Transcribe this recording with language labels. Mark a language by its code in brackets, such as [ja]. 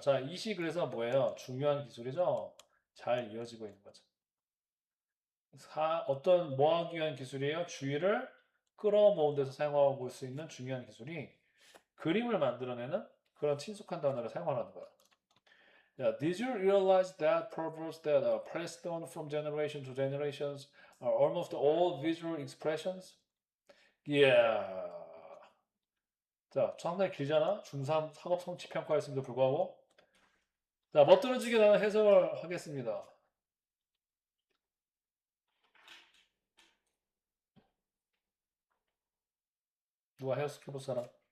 [ko] 자, 이시 그래서 뭐예요? 중요한 기술이죠? 잘 이어지고 있는 거죠. 어떤 뭐 하기 위한 기술이에요? 주의를 끌어모은 데서 사용하고 볼 수 있는 중요한 기술이 그림을 만들어내는 그런 친숙한 단어를 사용하라는 거예요. [en] Yeah, did you realize that proverbs that are passed on from generation to generations are almost all visual expressions? [ko] Yeah. 자, 상당히 길잖아? 중3 학업 성취 평가였음에도 불구하고. 자, 멋들어지게 나는 해석을 하겠습니다. 누가 해석해볼 사람?